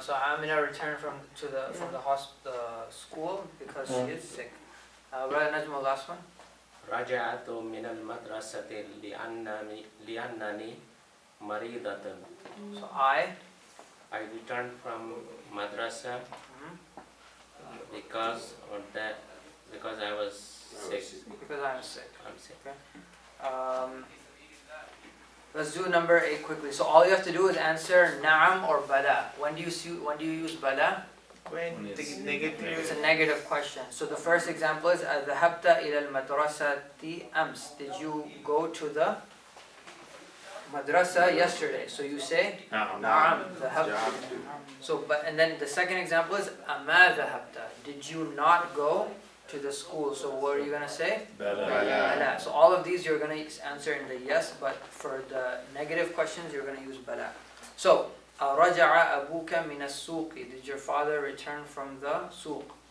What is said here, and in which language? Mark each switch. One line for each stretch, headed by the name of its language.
English: So Amina returned from the school because she is sick. Brother Najmul, last one.
Arabic: رجعت من المدرسة لأنني مريضة.
English: So I. I returned from madrasa because I was sick. Because I'm sick. I'm sick. Let's do number 8 quickly. So all you have to do is answer na'am or bala. When do you use bala? When the negative. It's a negative question. So the first example is
Arabic: ذهبت إلى المدرسة أمس.
English: Did you go to the madrasa yesterday? So you say na'am. ذهبت. So and then the second example is
Arabic: أما ذهبت.
English: Did you not go to the school. So what are you gonna say?
Arabic: Bala. Bala.
English: So all of these you're gonna answer in the yes, but for the negative questions you're gonna use bala.
Arabic: So رجع أبوك من السوق.
English: Did your father return from the سوق?